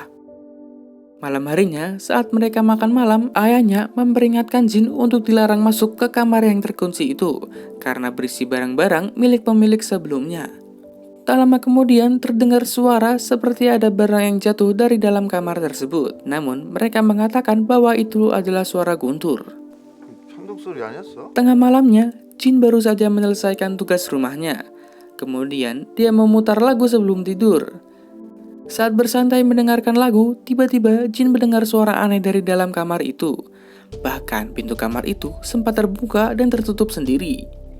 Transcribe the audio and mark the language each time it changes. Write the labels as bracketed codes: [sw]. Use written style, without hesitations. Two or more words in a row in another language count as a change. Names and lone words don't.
[id] Malam harinya, saat mereka makan malam, ayahnya memperingatkan Jin untuk dilarang masuk ke kamar yang terkunci itu, karena berisi barang-barang milik pemilik sebelumnya. Tak lama kemudian, terdengar suara seperti ada barang yang jatuh dari dalam kamar tersebut. Namun, mereka mengatakan bahwa itu adalah suara guntur. [ko] 천둥 소리 아니었어? [id] Tengah malamnya, Jin baru saja menyelesaikan tugas rumahnya. Kemudian, dia memutar lagu sebelum tidur. Saat bersantai mendengarkan lagu, tiba-tiba Jin mendengar suara aneh dari dalam kamar itu. Bahkan pintu kamar itu sempat terbuka dan tertutup sendiri.